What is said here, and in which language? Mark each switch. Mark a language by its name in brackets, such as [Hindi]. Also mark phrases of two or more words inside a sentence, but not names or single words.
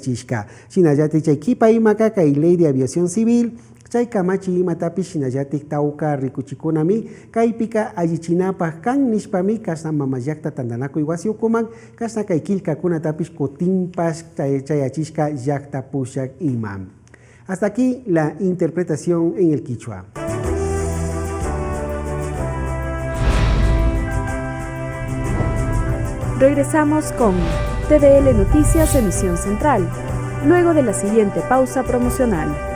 [Quechua] Shinallati chaykipa imaka kay Ley de Aviación Civil Chay kamachi matapish shinallatik tawka rikuchikunami kaypika allichinapaj kan nishpami kasna mamayakta tandanakuy wasiukuman kasna kay killkakunatapish kutinpas chayachishka llakta pushak imam. [Spanish] Hasta aquí la interpretación en el quichua. Regresamos con TVL Noticias Emisión Central, luego de la siguiente pausa promocional.